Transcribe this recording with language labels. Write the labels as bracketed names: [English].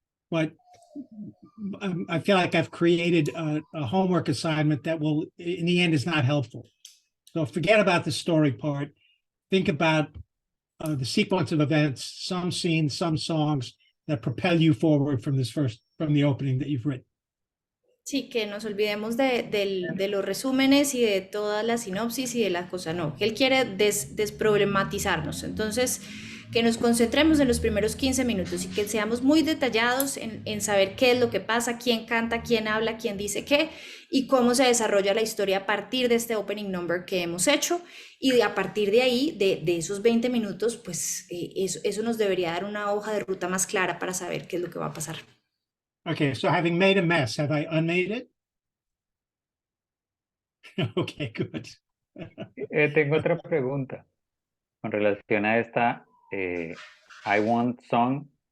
[English] But I feel like I've created a homework assignment that will, in the end, is not helpful. So forget about the story part. Think about the sequence of events, some scenes, some songs that propel you forward from the opening that you've written. [Spanish] Sí, que nos olvidemos de los resúmenes y de toda la sinopsis y de la cosa, no, que él quiere desproblematizarnos, entonces que nos concentremos en los primeros 15 minutos y que seamos muy detallados en saber qué es lo que pasa, quién canta, quién habla, quién dice qué y cómo se desarrolla la historia a partir de este opening number que hemos hecho y a partir de ahí, de esos 20 minutos, pues eso nos debería dar una hoja de ruta más clara para saber qué es lo que va a pasar. [English] Okay, so having made a mess, have I unmade it? Okay, good. [Spanish] Tengo otra pregunta con relación a esta I Want song.